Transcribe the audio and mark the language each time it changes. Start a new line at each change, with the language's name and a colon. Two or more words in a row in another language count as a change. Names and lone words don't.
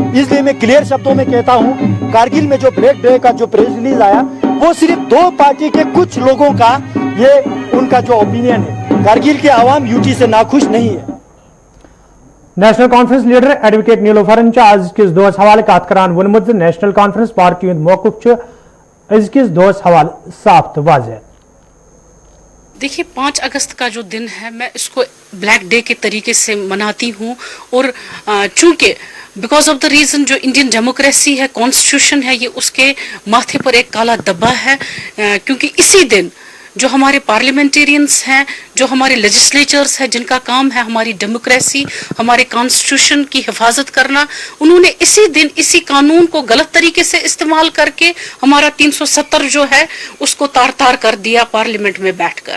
Hindi: इसलिए मैं क्लियर शब्दों में कहता हूँ कारगिल में जो
English: black day
Hindi: का जो
English: press release
Hindi: आया वो सिर्फ दो पार्टी के कुछ लोगों का ये उनका जो ओपिनियन है। कारगिल की आवाम यूटी से नाखुश नहीं है।
Kashmiri: नेशनल कॉन्फ्रेंस लीडर एडवोकेट नीलोफरन आज किस दोस हवाले कत करान वोनमुत नेशनल कॉन्फ्रेंस पार्टी मौकूफ अजकिस दोस हवाले साफ तो वाज़ेह।
Hindi: देखिए 5 अगस्त का जो दिन है मैं इसको
English: black day
Hindi: के तरीके से मनाती हूँ, और चूंकि
English: because of the reason
Hindi: जो
English: Indian democracy
Hindi: है, कॉन्स्टिट्यूशन है, ये उसके माथे पर एक काला धब्बा है, क्योंकि इसी दिन जो हमारे पार्लियामेंटेरियंस हैं, जो हमारे लेजिस्लेचर्स हैं, जिनका काम है हमारी डेमोक्रेसी, हमारे कॉन्स्टिट्यूशन की हिफाजत करना, उन्होंने इसी दिन इसी कानून को गलत तरीके से इस्तेमाल करके हमारा 370 जो है उसको तार तार कर दिया पार्लियामेंट में बैठकर।